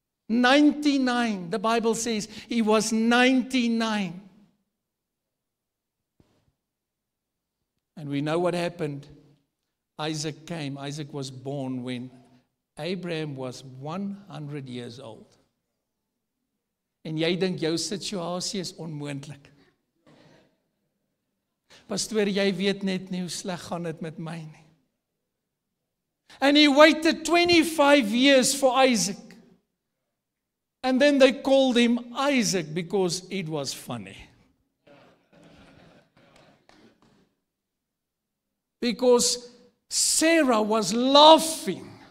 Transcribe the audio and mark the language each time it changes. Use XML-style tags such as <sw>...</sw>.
<en>99, the Bible says he was 99. And we know what happened. Isaac came. Isaac was born when Abraham was 100 years old.</en> <af>En jy dink jou situasie is onmoontlik. Pastoor, jy weet net nie hoe sleg gaan dit met my nie.</af> <en>And he waited 25 years for Isaac. And then they called him Isaac because it was funny. Because Sarah was laughing.</en>